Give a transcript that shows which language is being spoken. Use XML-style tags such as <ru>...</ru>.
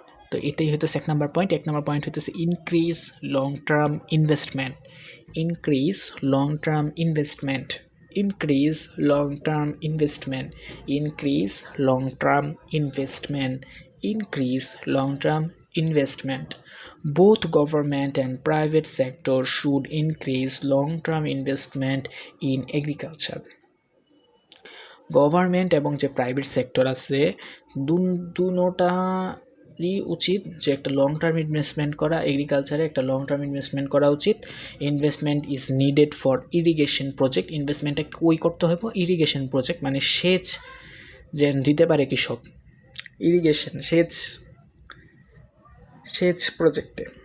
<bn>তো এটাই হইতেছে 1 নম্বর পয়েন্ট। 1 নম্বর পয়েন্ট হইতেছে increase long term investment.</bn> <en>Increase long term investment. Increase long term investment. Increase long term investment. Increase long term investment. Both government and private sector should increase long-term investment in agriculture.</en> <bn>Government এবং যে private sector আছে, দুটোটারই উচিত যে একটা long term investment করা, এগ্রিকালচারে একটা long term investment করা উচিত।</bn> <en>Investment is needed for irrigation project.</en> <bn>ইনভেস্টমেন্টটা কই করতে হবে? ইরিগেশন প্রজেক্ট, মানে সেচ যে দিতে পারে কৃষক, ইরিগেশন সেচ প্রজেক্টে,</bn>